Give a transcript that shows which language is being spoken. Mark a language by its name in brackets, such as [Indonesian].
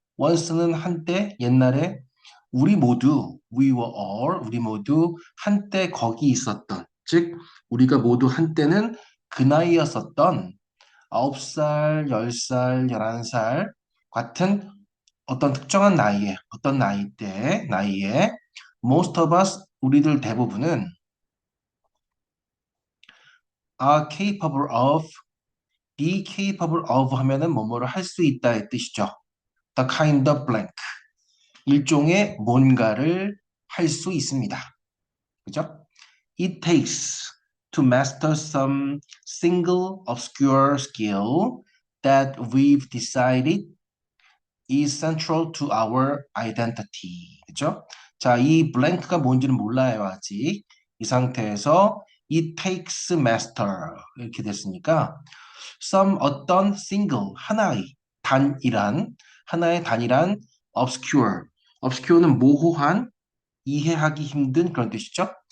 [Korean] once는 한때, 옛날에, [English] we were all, [Korean] 우리 모두 한때 거기 있었던, 즉, 우리가 모두 한때는 그 나이였었던 9살, 10살, 11살 같은 어떤 특정한 나이에, 어떤 나이에, [English] most of us, [Korean] 우리들 대부분은 [English] are capable of, be capable of [Korean] 하면은 뭐뭐를 할 수 있다의 뜻이죠. [English] The kind of blank. [Korean] 일종의 뭔가를 할 수 있습니다. 그죠? [English] It takes to master some single obscure skill that we've decided is central to our identity. [Korean] 그죠? 자, 이 blank가 뭔지는 몰라요, 아직. 이 상태에서 [English] it takes master [Korean] 이렇게 됐으니까 some 어떤 single 하나의 단일한 obscure obscure는 모호한 이해하기 힘든 그런 뜻이죠.